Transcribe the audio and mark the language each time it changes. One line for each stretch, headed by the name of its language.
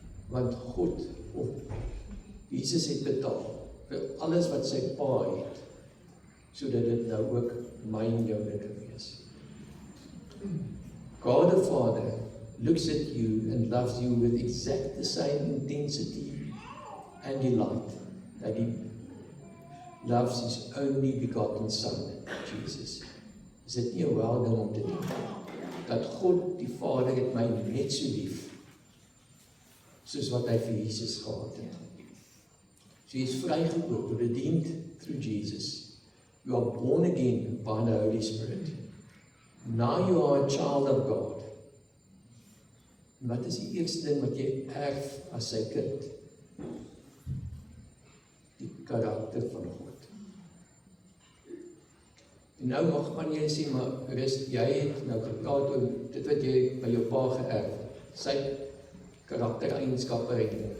Afrikaans: Want God, Jesus het betaal vir alles wat sy pa het, sodat dit nou ook myn joune kan wees.
English: God the Father looks at you and loves you with exact the same intensity and delight that he loves his only begotten Son, Jesus.
Afrikaans: Is dit nie 'n wel ding om te dink, dat God die Vader het my net so lief, soos wat hy vir Jesus gehad het. So jy is vrygekoop,
English: redeemed through Jesus. You are born again by the Holy Spirit. Now you are a child of God.
Afrikaans: En wat is die eerste ding wat jy erf as sy kind? Die karakter van God. En nou mag jy sê, maar Rust, jy het nou gepraat oor dit wat jy by jou pa geërf, sy karaktereienskappe het.